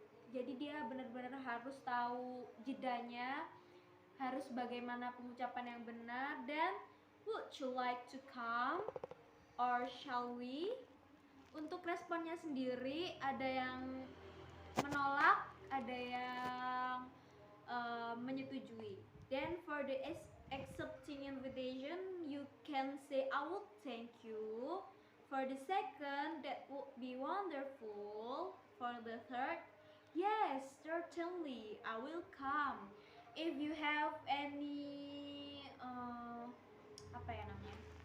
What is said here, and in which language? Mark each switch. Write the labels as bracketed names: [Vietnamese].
[Indonesian] Jadi dia benar-benar harus tahu jedanya, harus bagaimana pengucapan yang benar. [English] Dan would you like to come or shall we? [Indonesian] Untuk responnya sendiri ada yang menolak, ada yang menyetujui. [English] Then for the accepting invitation, you can say I would thank you. For the second, that would be wonderful. For the third, yes, certainly I will come. If you have any [Indonesian] apa ya namanya?